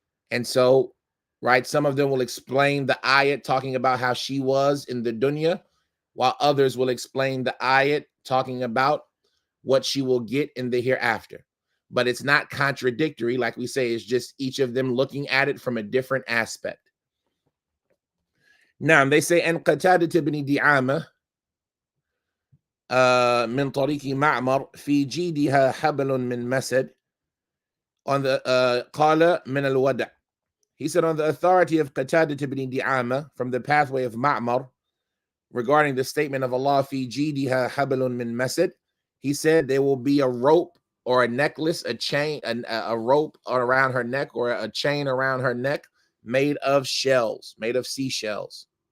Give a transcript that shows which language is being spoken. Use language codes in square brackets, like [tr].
[en] And so, right, some of them will explain the ayat talking about how she was in the dunya, while others will explain the ayat talking about what she will get in the hereafter. But it's not contradictory, like we say, it's just each of them looking at it from a different aspect. Now, they say, [ar] أن قتادة بن دعامة من طريق معمر في جيدها حبل من مسد [en] on the [ar] قال من الودع. [en] He said on the authority of Qatadah ibn Di'ama from the pathway of Ma'mar, regarding the statement of Allah, [ar] fi جيدها حبل من مسد, [en] he said there will be a rope or a necklace, a chain, a rope around her neck, or a chain around her neck made of shells, made of seashells.